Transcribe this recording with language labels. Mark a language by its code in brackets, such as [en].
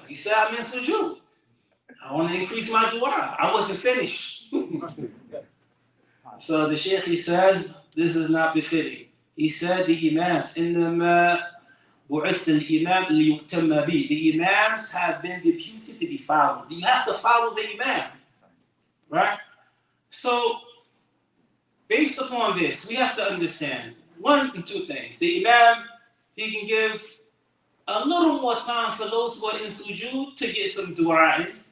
[en] He said, I'm in sujood. I want to increase my dua. I wasn't finished. So the Shaykh, he says, this is not befitting. He said, the Imams, [ar] إِنَّمَا بُعِثَ الْإِمَامِ لِيُؤْتَمَّ بِهِ. [en] The Imams have been deputed to be followed. You have to follow the Imam. Right? So, based upon this, we have to understand one and two things. The Imam, he can give a little more time for those who are in sujood to get some dua in.